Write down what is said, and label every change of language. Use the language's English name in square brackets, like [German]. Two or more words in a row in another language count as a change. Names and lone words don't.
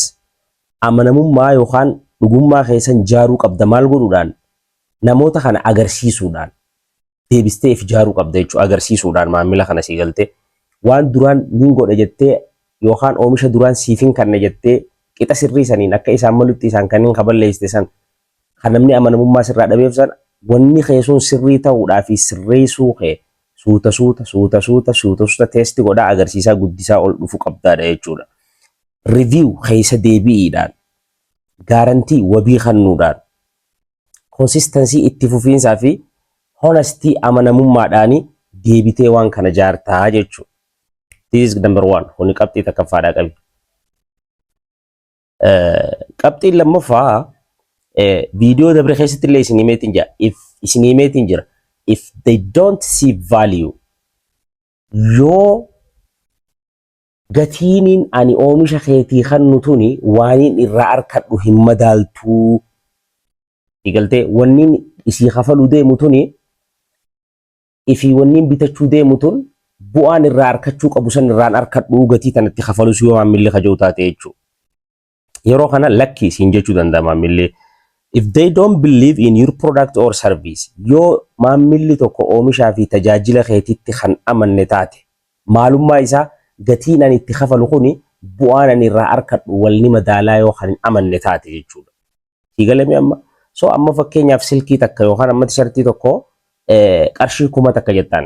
[Oromo] Amanamummaa yookaan dhugummaa keessan jaaruu qabda maal godhuudhaan namoota kana agarsiisuudhaan deebisteef jaaruu qabda jechuudha agarsiisuudhaan maamila kana sii galtee waan duraan niin godha jettee yookaan oomisha duraan siifin kanne jettee qixa sirrii saniin akka isaan malutti isaan kanneen kaballeessite san kan namni amanamummaa sirraa dhabeef san wanni keessuun sirrii ta'uudhaa fi sirreessuu kee suuta teesti godhaa agarsiisaa guddisaa ol dhufu qabdaadha jechuudha. Review keessa deebi'iidhaan gaarantii wabii kennuudhaan consistency itti fufiinsaa fi honesty amanamummaadhaan deebitee waan kana jaartaa jechuudha. [English] This is number 1. [Oromo] Kuni qabxii takkaffaadhaa qabi. Qabxiin lammaffaa viidiyoo dabre keessatti illee isin himeetiin jira. [English] If they don't see value [Oromo] yoo gatiiniin ani oomisha keetii kannu tuni waaniin irraa arkadhu hin madaaltuu. Eegaltee wanniin isii kafaluu deemu tuni ifii wanniin bitachuu deemu tun bu'aan irraa arkachuu qabu san irraan arkadhu gatii tanatti kafalus yoo maamilli kaja'u taate jechuudha. Yeroo kana lakkii siin jechuu danda'a maamilli. [English] If they don't believe in your product or service [Oromo] yoo maamilli tokko oomishaa fi tajaajila keetitti kan amanne taate maalummaa isaa gatiin ani itti kafalu kuni bu'aan ani irraa arkadhu walni madaalaa yoo kan amanne taate jechuudha. Hiigalame amma. So amma fakkeenyaaf silkii takka yookaan amma tishartii tokko qarshii 1000 takka jettaan.